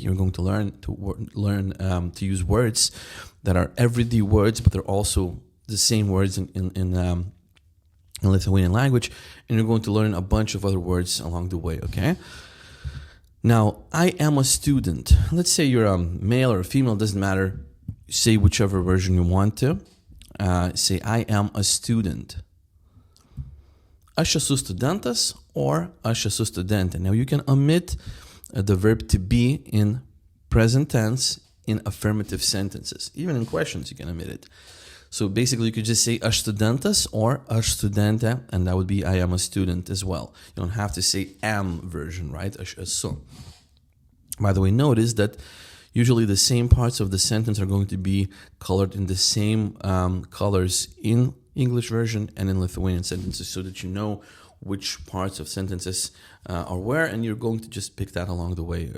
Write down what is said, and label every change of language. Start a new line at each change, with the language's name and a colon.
English: You're going to learn to use words that are everyday words, but they're also the same words in Lithuanian language, and you're going to learn a bunch of other words along the way, okay? Now, I am a student. Let's say you're a male or a female, doesn't matter. Say whichever version you want to. Say, I am a student.
Lithuanian: Aš esu studentas or aš esu studentė.
English: Now, you can omit the verb to be in present tense in affirmative sentences. Even in questions, you can omit it. So basically, you could just say
Lithuanian: aš studentas
English: or
Lithuanian: aš studentė,
English: and that would be I am a student as well. You don't have to say am version, right?
Lithuanian: Aš esu.
English: By the way, notice that usually the same parts of the sentence are going to be colored in the same colors in English version and in Lithuanian sentences so that you know which parts of sentences are where, and you're going to just pick that along the way.